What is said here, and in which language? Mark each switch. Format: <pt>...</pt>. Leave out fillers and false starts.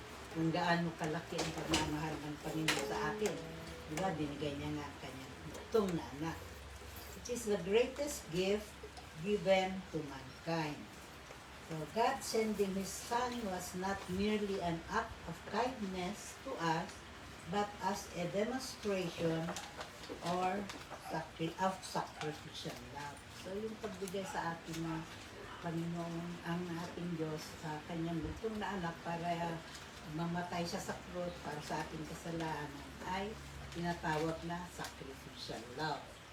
<tl>Kung gaano kalaki ang pagmamahal ng Panginoon sa atin. Diba, binigay niya nga ang kanyang butong na anak.</tl> <en>Which is the greatest gift given to mankind. So God sending His Son was not merely an act of kindness to us, but as a demonstration or of sacrificial love.</en> <tl>So yung pagbigay sa atin ng Panginoon, ang ating Diyos sa kanyang butong na anak para mamatay siya sa krus para sa ating kasalanan ay tinatawag na</tl> <en>sacrificial love.</en>